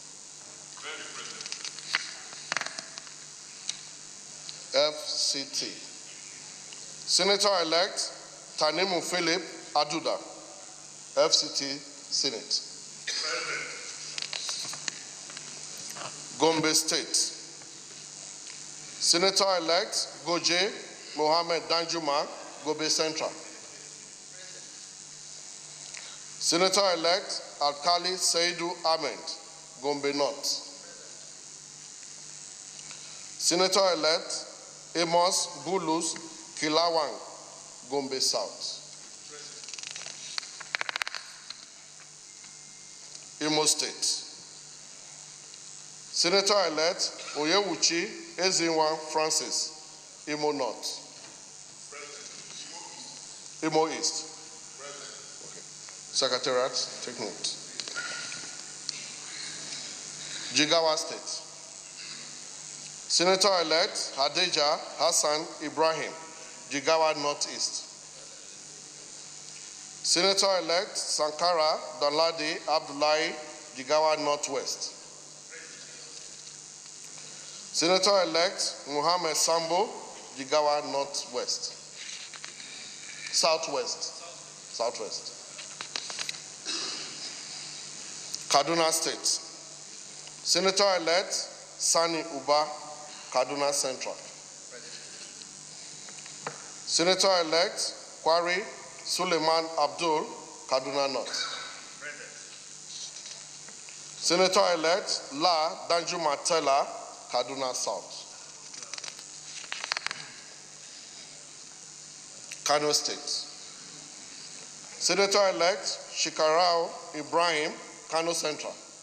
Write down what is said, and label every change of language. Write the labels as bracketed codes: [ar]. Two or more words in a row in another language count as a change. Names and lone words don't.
[en] FCT. Senator-elect Tanimu Philip Aduda, FCT Senate. Gombe State. Senator-elect Goje Mohammed Danjuma, Gombe Central. Senator-elect Alkali Saidu Ahmed, Gombe North. Senator-elect Amos Bulus Kilawang, Gombe South. Imo State. Senator-elect Oyewuchi Ezinwa Francis, Imo North. Imo East. Secretariat, take note. Jigawa State. Senator-elect Hadija Hassan Ibrahim, Jigawa Northeast. Senator-elect Sankara Danladi Abdullahi, Jigawa Northwest. Senator-elect Muhammad Sambo, Jigawa Northwest. Southwest. Kaduna State. Senator-elect Sani Uba, Kaduna Central. Senator-elect Kwari Suleiman Abdul, Kaduna North. Senator-elect La Danjuma Tella, Kaduna South. Kano State. Senator-elect Shikarau Ibrahim, Kano Central.